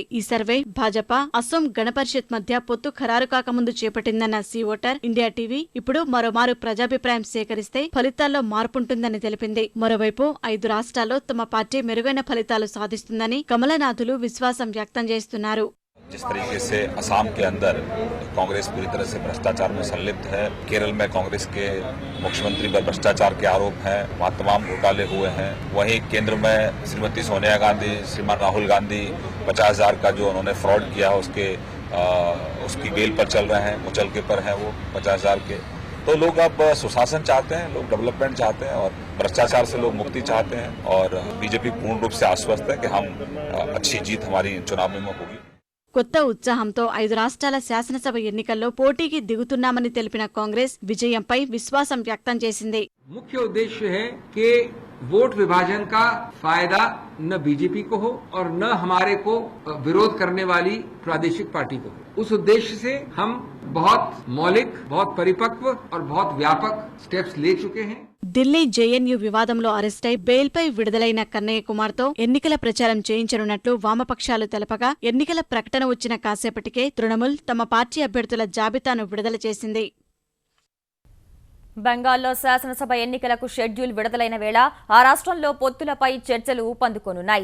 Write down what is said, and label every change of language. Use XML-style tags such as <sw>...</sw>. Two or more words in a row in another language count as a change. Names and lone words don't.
<te>ఈ సర్వే భాజపా అసోం గణపరిషత్ మధ్య పొత్తు ఖరారు కాకముందు చేపట్టిందన్న సీ ఓటర్ ఇండియా టీవీ ఇప్పుడు మరోమారు ప్రజాభిప్రాయం సేకరిస్తే ఫలితాల్లో మార్పుంటుందని తెలిపింది. మరోవైపు 5 రాష్ట్రాల్లో తమ పార్టీ మెరుగైన ఫలితాలు సాధిస్తుందని కమలనాథులు విశ్వాసం వ్యక్తం చేస్తున్నారు.</te> <hi>जिस तरीके से असम के अंदर कांग्रेस पूरी तरह से भ्रष्टाचार में संलिप्त है, केरल में कांग्रेस के मुख्यमंत्री पर भ्रष्टाचार के आरोप हैं, वहाँ तमाम घोटाले हुए हैं। वहीं केंद्र में श्रीमती सोनिया गांधी, श्रीमान राहुल गांधी 50,000 का जो उन्होंने फ्रॉड किया उसकी बेल पर चल रहे हैं, मुचलके पर हैं वो 50,000 के। तो लोग अब सुशासन चाहते हैं, लोग डेवलपमेंट चाहते हैं और भ्रष्टाचार से लोग मुक्ति चाहते हैं। और बीजेपी पूर्ण रूप से आश्वस्त है कि हम अच्छी जीत हमारी चुनाव में होगी।</hi> <te>కొత్త ఉత్సాహంతో 5 రాష్ట్రాల శాసనసభ ఎన్నికల్లో పోటీకి దిగుతున్నామని తెలిపిన కాంగ్రెస్ విజయంపై విశ్వాసం వ్యక్తం చేసింది.</te> <hi>मुख्य उद्देश्य है कि वोट विभाजन का फायदा न बीजेपी को हो और न हमारे को विरोध करने वाली प्रादेशिक पार्टी को हो। उस उद्देश्य से हम बहुत मौलिक, बहुत परिपक्व और बहुत व्यापक स्टेप्स ले चुके हैं।</hi> <te>ఢిల్లీ జేఎన్యూ వివాదంలో అరెస్టై బెయిల్పై విడుదలైన కన్నయ్య కుమార్తో ఎన్నికల ప్రచారం చేయించనున్నట్లు వామపక్షాలు తెలపగా ఎన్నికల ప్రకటన వచ్చిన కాసేపటికే తృణమూల్ తమ పార్టీ అభ్యర్థుల జాబితాను విడుదల చేసింది. బెంగాల్లో శాసనసభ ఎన్నికలకు షెడ్యూల్ విడుదలైన వేళ ఆ రాష్ట్రంలో పొత్తులపై చర్చలు ఊపందుకోనున్నాయి.</te>